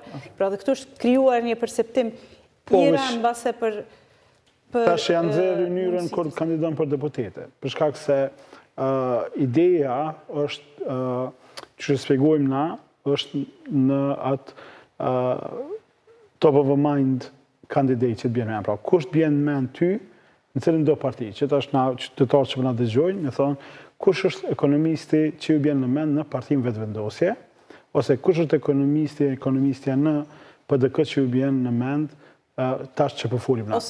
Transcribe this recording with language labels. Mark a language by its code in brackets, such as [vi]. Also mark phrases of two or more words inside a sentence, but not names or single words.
[sq] Pra dhe këtu është krijuar një perceptim I rënd mbase për tash janë nxjerrë mënyrën kur kandidon për deputete. Për shkak se ideja është që shpjegojmë na, është në atë [en] top of the mind candidate [sq] që të bjen me pra. Kush të bjen me në ty, në cilën do parti, që të është na qytetarë që më na dëgjojnë, me thonë, kush është ekonomisti që ju bjen në mend në partim vetëvendosje, ose kush është ekonomistja në PDK që ju bjen në mend tash që po folim na.